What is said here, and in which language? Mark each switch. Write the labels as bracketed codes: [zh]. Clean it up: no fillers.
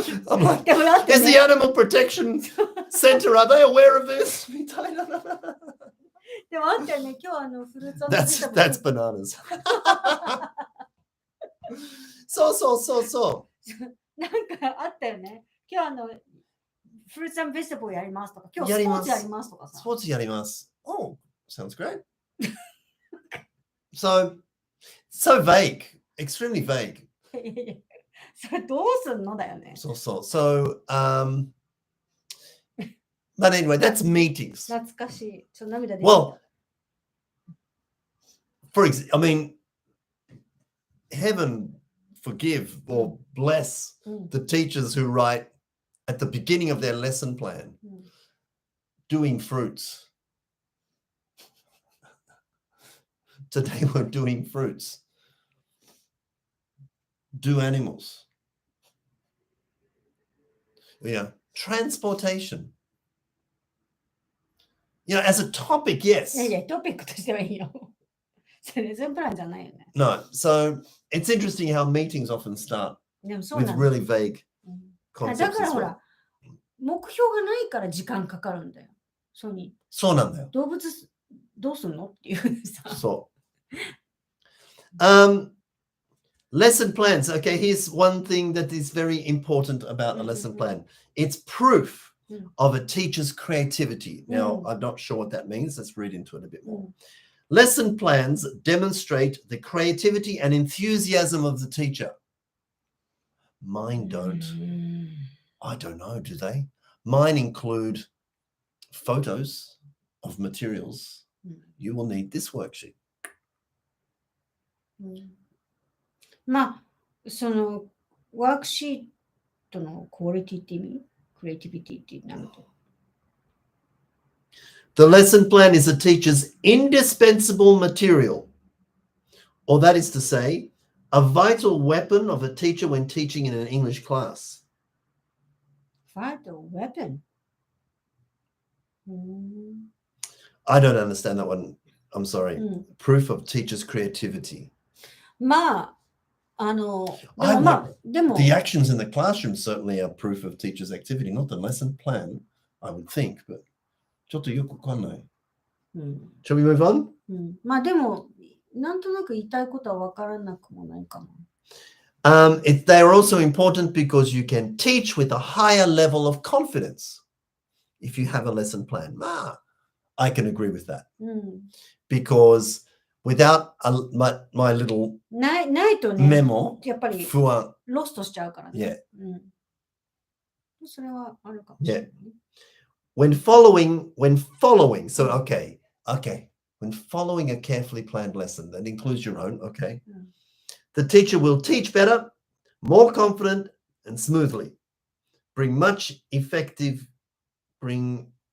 [en] I'm like, is the Animal Protection Center, are they aware of this? [ja] みたいな。でもあったよね、今日フルーツ [en] That's bananas. [ja] そうそうそうそう。なんかあったよね。今日フルーツ&ベジタブルやりますとか、今日スポーツやりますとかさ。スポーツやります。 [en] Oh, sounds great. So vague, extremely vague. [ja] それどうすんのだよね。そうそう。 [en] So, but anyway, that's meetings. [ja] 懐かしい。ちょっと涙出てきた。 [en] Well, for example, I mean, heaven forgive or bless the teachers who write at the beginning of their lesson plan, doing fruits. Today we're doing fruits. Do animals. Yeah, transportation. You know, as a topic, yes. [ja] いやいや、トピックとしてはいいよ。それレッスンプランじゃないよね。 [en] No, so it's interesting how meetings often start with really vague concepts [ja] だから [en] as [ja] ほ [en] well. [ja] ら、目標がないから時間かかるんだよ。そうなんだよ。動物どうすんのっていうさ。そう。 [en] Lesson plans. Okay, here's one thing that is very important about a lesson plan. It's proof of a teacher's creativity. Now, I'm not sure what that means. Let's read into it a bit more. Lesson plans demonstrate the creativity and enthusiasm of the teacher. Mine don't. I don't know, do they? Mine include photos of materials. You will need this worksheet. [ja] まあ、そのワークシートのクオリティって意味？クリエイティビティってなると。 [en] The lesson plan is a teacher's indispensable material, or that is to say, a vital weapon of a teacher when teaching in an English class. Vital weapon? I don't understand that one. I'm sorry. Proof of teacher's creativity. [ja] まあ、でも [en] The actions in the classroom certainly are proof of teacher's activity, not the lesson plan, I would think, but [ja] ちょっとよくわかんない。 [en] Shall we move on? [ja] まあでも、なんとなく言いたいことはわからなくもないかも。 [en] They are also important because you can teach with a higher level of confidence if you have a lesson plan. I can agree with that. Because without my little [ja] ないとね、 [en] memo, [ja] やっぱり不安。ロストしちゃうからね。それはあるかもしれない。 [en] When following, so okay. When following a carefully planned lesson, that includes your own, okay. The teacher will teach better, more confident, and smoothly. Bring